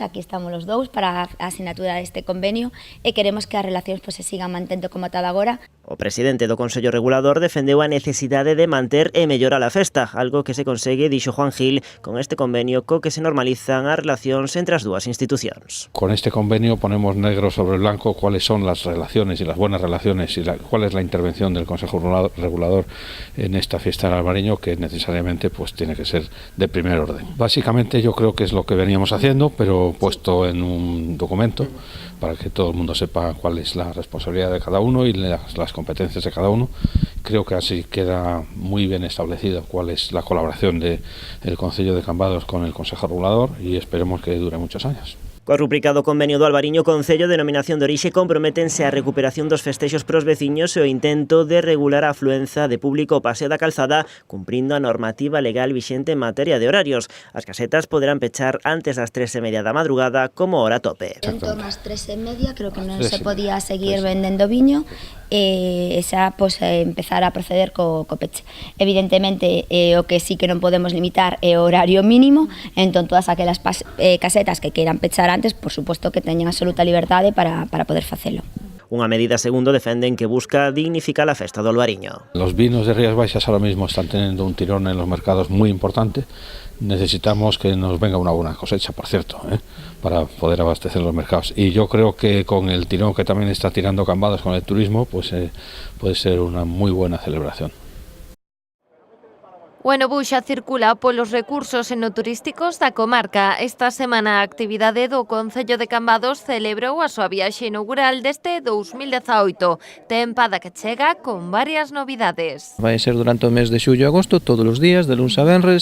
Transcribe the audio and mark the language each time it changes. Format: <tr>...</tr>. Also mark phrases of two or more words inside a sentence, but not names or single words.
<gl>Aquí estamos os dous para a asinatura deste convenio e queremos que as relacións pois se sigan mantendo como tal agora. O presidente do Consello Regulador defendeu a necesidade de manter e mellorar a festa, algo que se consegue, dixo Juan Gil, con este convenio co que se normalizan as relacións entre as dúas institucións.</gl> <es>Con este convenio ponemos negro sobre blanco cuáles son las relaciones y las buenas relaciones y cuál es la intervención del Consejo Regulador en esta fiesta del Albariño, que necesariamente pues tiene que ser de primer orden. Básicamente yo creo que es lo que veníamos haciendo, pero puesto en un documento para que todo el mundo sepa cuál es la responsabilidad de cada uno y las competencias de cada uno. Creo que así queda muy bien establecido cuál es la colaboración del Concello de Cambados con el Consejo Regulador y esperemos que dure muchos años.</es> <gl>Co rubricado convenio do Albariño, Concello de Denominación de Orixe comprométense a recuperación dos festexos pros veciños e o intento de regular a afluenza de público ao Paseo da Calzada, cumprindo a normativa legal vixente en materia de horarios. As casetas poderán pechar antes das 3:30 da madrugada como hora tope. En torno ás 3:30 creo que non se podía seguir vendendo viño e xa pois, empezar a proceder co peche. Evidentemente, o que sí que non podemos limitar é o horario mínimo, entón todas aquelas casetas que queiran pechar antes, por suposto que teñen absoluta liberdade para poder facelo. Unha medida, segundo, defenden que busca dignificar a festa do Albariño.</gl> <es>Los vinos de Rías Baixas ahora mismo están teniendo un tirón en los mercados muy importante. Necesitamos que nos venga una buena cosecha, por cierto, para poder abastecer los mercados. Y yo creo que con el tirón que también está tirando Cambados con el turismo, pues puede ser una muy buena celebración.</es> <gl>O Enobus xa circula polos recursos enoturísticos da comarca. Esta semana a actividade do Concello de Cambados celebrou a súa viaxe inaugural deste 2018. Tempada que chega con varias novidades. Vai ser durante o mes de xullo e agosto, todos os días, de luns a venres.</gl>